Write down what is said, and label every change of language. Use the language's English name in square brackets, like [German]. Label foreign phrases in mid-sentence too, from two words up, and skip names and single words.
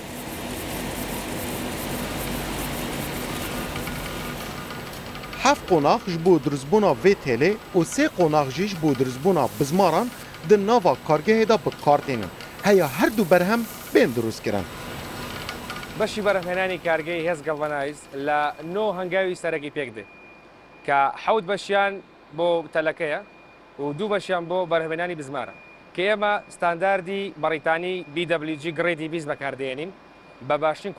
[Kurdish] هفت قناق جبو درزبونا وی تیله و 3 قناق جبو درزبونا بزماران ده ناوا کارگه دا به کار دینن. هیا هر دو برهم بین درست کرن. [Central Kurdish] بەشی بەرهمهێنانی کارگەی هێز گەڵڤەنایز لە نۆ هەنگاوی سەرەکی پێک دێ کە حەوت بەشیان بۆ تەلەکەیە و دوو بەشیان بۆ بەرهمهێنانی بزمارە کە ئێمە ستانداردی بەڕیتانی BWG گڕێدی 20 بەکاردێنین بە باشترین